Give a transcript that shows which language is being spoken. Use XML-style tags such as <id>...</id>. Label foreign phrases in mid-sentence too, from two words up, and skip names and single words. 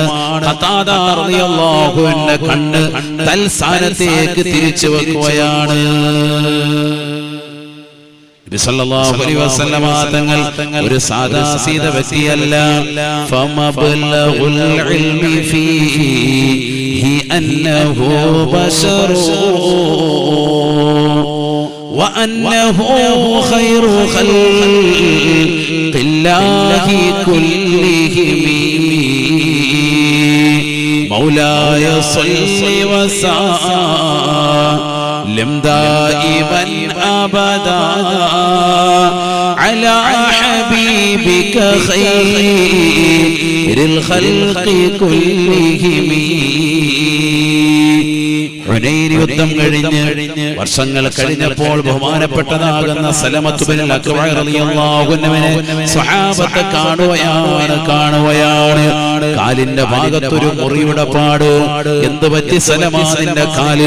<ml>ഖതാദ</ml> <ar>رضي الله عنه</ar> <ml>കണ്ണ് തൽസ്ഥാനത്തേക്ക് തിരിച്ചു വെക്കുകയാണ്. നബി</ml> <ar>صلى الله عليه وسلم</ar> <ml>തങ്ങൾ ഒരു സാധാരണ വ്യക്തിയല്ല.</ml> <ar>فمبلغ العلم فيه أنه بشر وأنه خير خلق الله كلهم. مولاي صل وسلم دائما أبدا على حبيبك خير الخلق كلهم.</ar> <ml>ഹുനൈൻ യുദ്ധം കഴിഞ്ഞ് വർഷങ്ങൾ കഴിഞ്ഞപ്പോൾ ബഹുമാനപ്പെട്ടതാകുന്ന സലമത്ത് ബിൻ അക്വഅ</ml> <ar>رضي الله عنه</ar> <ml>സ്വഹാബത്ത് കാണുകയാണ്. കാലിന്റെ ഭാഗത്തൊരു മുറിയുടെ പാട്. എന്ത് പറ്റി സലമാന്റെ കാലിൽ?</ml>